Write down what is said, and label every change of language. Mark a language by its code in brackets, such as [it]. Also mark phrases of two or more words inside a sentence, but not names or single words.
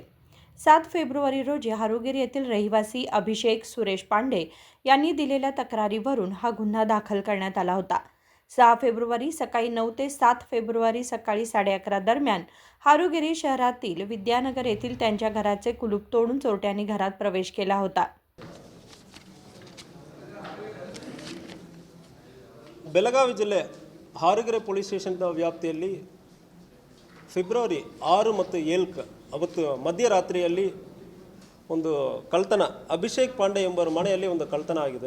[mr] 7 फेब्रुवारी रोजी हारुगेरी येथील रहिवासी अभिषेक सुरेश पांडे यांनी दिलेल्या तक्रारीवरून हा गुन्हा दाखल करण्यात आला होता. 6 फेब्रुवारी सकाळी 9 ते 7 फेब्रुवारी सकाळी 11:30 दरम्यान हारुगेरी शहरातील विद्यानगर येथील त्यांच्या घराचे कुलूप तोडून चोरट्यांनी घरात प्रवेश केला होता. [kn] ಬೆಳಗಾವಿ ಜಿಲ್ಲೆ ಹಾರುಗೆರೆ [en] police station [kn] ವ್ಯಾಪ್ತಿಯಲ್ಲಿ ಫೆಬ್ರವರಿ 6 ಮತ್ತು 7 ಅವತ್ತು ಮಧ್ಯರಾತ್ರಿಯಲ್ಲಿ ಒಂದು ಕಳ್ಳತನ, ಅಭಿಷೇಕ್ ಪಾಂಡೆ ಎಂಬರ ಮನೆಯಲ್ಲಿ ಒಂದು ಕಳ್ಳತನ ಆಗಿದೆ.